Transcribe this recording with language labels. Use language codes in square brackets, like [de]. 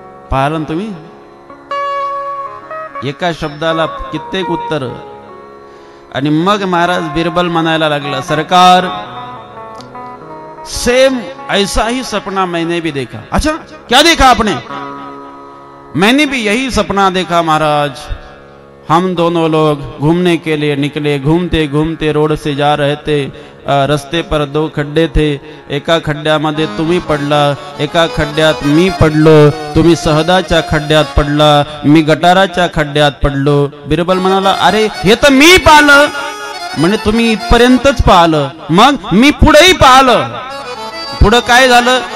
[mr] पाहिलं तुम्ही? एका शब्दाला कित्येक उत्तर. आणि मग महाराज बिरबल म्हणायला लागला, [hi] सरकार सेम ऐसा ही सपना मैंने भी देखा. अच्छा, क्या देखा आपने? मैंने भी यही सपना देखा महाराज. हम दोनों लोग घूमने के लिए निकले, घूमते घूमते रोड से जा रहे थे. रस्ते पर 2 खड्डे थे. [mr] एका खड्ड्यामध्ये तुम्ही पडला, एका खड्ड्यात मी पडलो. तुम्ही सहदाच्या खड्ड्यात पडला, मी गटाराच्या खड्ड्यात पडलो. बिरबल म्हणाला, अरे हे तर मी पाहिलं. म्हणजे तुम्ही इथपर्यंतच पाहिलं, मग मी पुढेही पाहिलं. पुढं काय झालं?